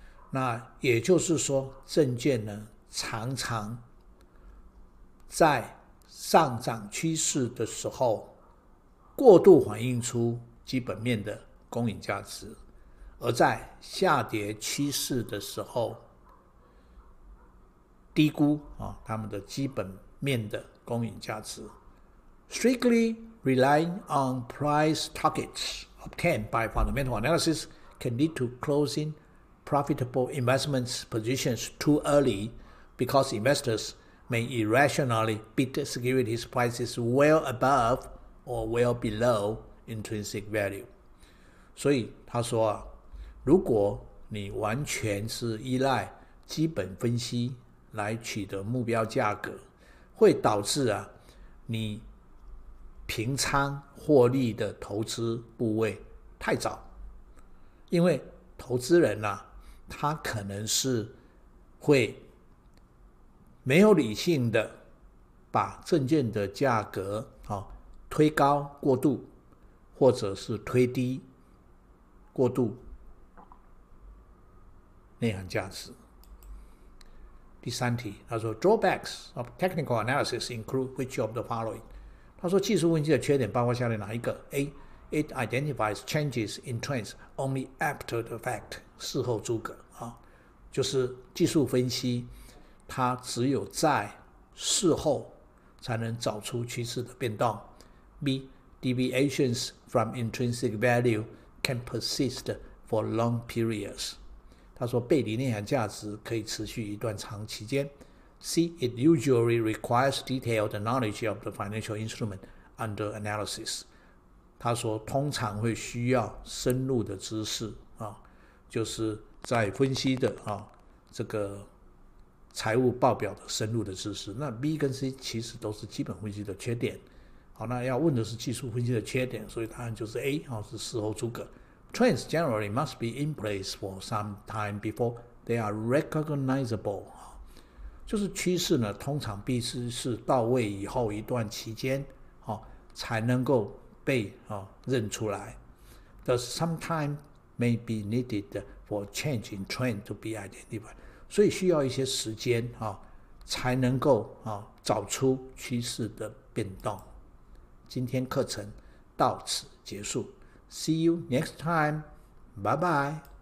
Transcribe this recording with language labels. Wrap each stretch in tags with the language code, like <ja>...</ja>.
<zh>那也就是说，证券呢常常在上涨趋势的时候过度反映出基本面的公允价值，而在下跌趋势的时候低估他们的基本面的公允价值。</zh> <en>Strictly relying on price targets obtained by fundamental analysis can lead to closing profitable investment positions too early because investors may irrationally bid securities prices well above or well below intrinsic value.</en> <zh>所以他说如果你完全是依赖基本分析来取得目标价格，会导致你平仓获利的投资部位太早。因为投资人他可能是会没有理性的把证券的价格推高过度，或者是推低过度。内涵价值。第3题，他说</zh> <en>Drawbacks of technical analysis include which of the following？</en> <zh>他说技术分析的缺点包括下列哪一个 ？</zh> <en>A. It identifies changes in trends only after the fact，</en> <zh>事后诸葛就是技术分析它只有在事后才能找出趋势的变动。</zh> <en>B. Deviations from intrinsic value can persist for long periods。</en> <zh>他说背离内涵价值可以持续一段长期间。</zh> <en>C. It usually requires detailed knowledge of the financial instrument under analysis。</en> <zh>他说通常会需要深入的知识就是在分析的这个财务报表的深入的知识。那 B 跟 C 其实都是基本分析的缺点。好，那要问的是技术分析的缺点，所以答案就是 A 是事后诸葛。</zh> <en>Trends generally must be in place for some time before they are recognizable。</en> <zh>就是趋势呢，通常必须是到位以后一段期间才能够被认出来。</zh> <en>Thus, some time may be needed for change in trend to be identified。</en> <zh>所以需要一些时间才能够找出趋势的变动。今天课程到此结束。</zh> <en>See you next time. Bye bye.</en>